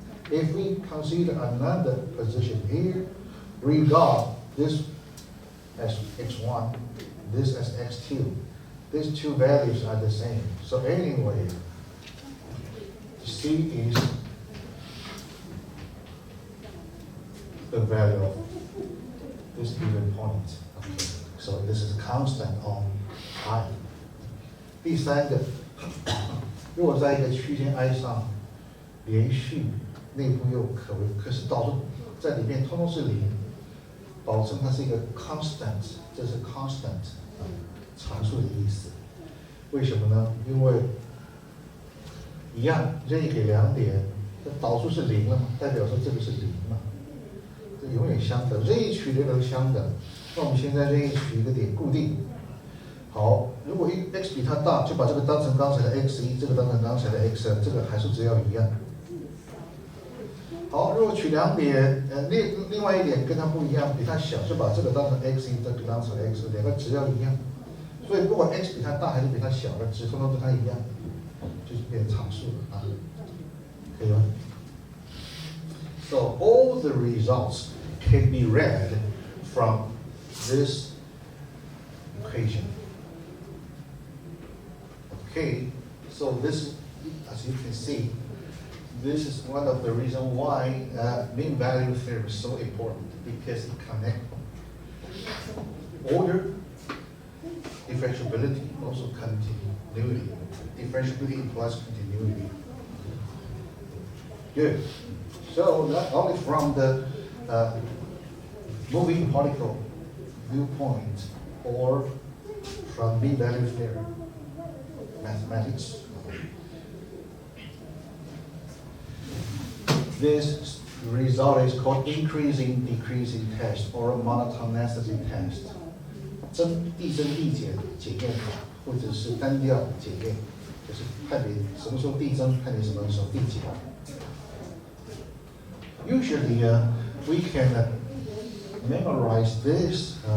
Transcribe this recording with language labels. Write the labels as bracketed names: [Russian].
[English] If we consider another position here, regard this as x1, this as x2, these two values are the same. So anyway, C is the value of this given point. Okay. So this is constant on I. [Chinese] 第三个，如果在一个区间 I 上连续内部又可是导数在里面通通是零，保证它是一个 constant， 这是 constant 常数的意思。为什么呢？因为一样任意给2点，这导数是0了嘛，代表说这个是0嘛，这永远相等，任意取的都相等。那我们现在任意取一个点固定。好，如果x 比它大，就把这个当成刚才的 x1， 这个当成刚才的 x2， 这个函数只要一样。好，如果取2点，另外一点跟它不一样，比它小，就把这个当成 x1， 这个当成 x2， 两个值要一样。所以不管 x 比它大还是比它小的值，通通跟它一样，就是变成常数了啊，可以吗？ [English] So all the results can be read from this equation. Okay, so this, as you can see, this is one of the reasons why mean value theorem is so important, because it connects order, differentiability, also continuity. Differentiability implies continuity. Good. So not only from the moving particle viewpoint or from mean value theorem, mathematics. This result is called increasing decreasing test or monotonicity test. [Chinese] 递增递减检验法，或者是单调检验，就是判别什么时候递增，判别什么时候递减。 [English] Usually, we can memorize this